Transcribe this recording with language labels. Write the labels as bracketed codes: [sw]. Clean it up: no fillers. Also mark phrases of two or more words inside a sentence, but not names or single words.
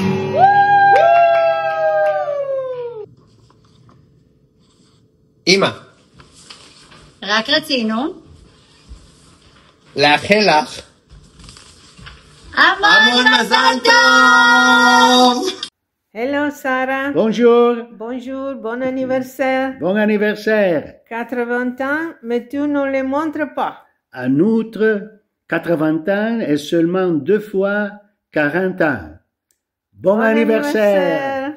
[he] אמא, רק רצינו לאחל לך המון מזל טוב. [en] Hello Sarah. [fr] Bonjour. Bonjour, bon anniversaire. Bon anniversaire. 80 ans, mais tu ne les montres pas. Un outre, 80 ans et seulement 2 fois 40 ans. Bon anniversaire.